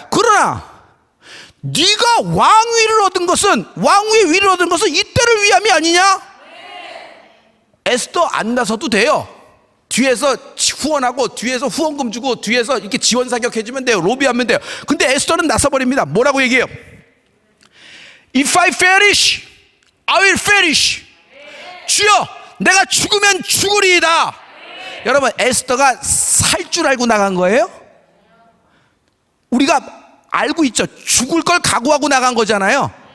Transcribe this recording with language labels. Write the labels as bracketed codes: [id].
[ko] 그러나 네가 왕위를 얻은 것은, 왕위의 위를 얻은 것은 이때를 위함이 아니냐? 에스더 안 나서도 돼요. 뒤에서 후원하고 뒤에서 후원금 주고 뒤에서 이렇게 지원 사격해주면 돼요. 로비하면 돼요. 근데 에스더는 나서버립니다. 뭐라고 얘기해요? [en] If I perish, I will perish. [ko] 주여, 내가 죽으면 죽으리이다. 여러분, 에스더가 살 줄 알고 나간 거예요? 우리가 알고 있죠. 죽을 걸 각오하고 나간 거잖아요.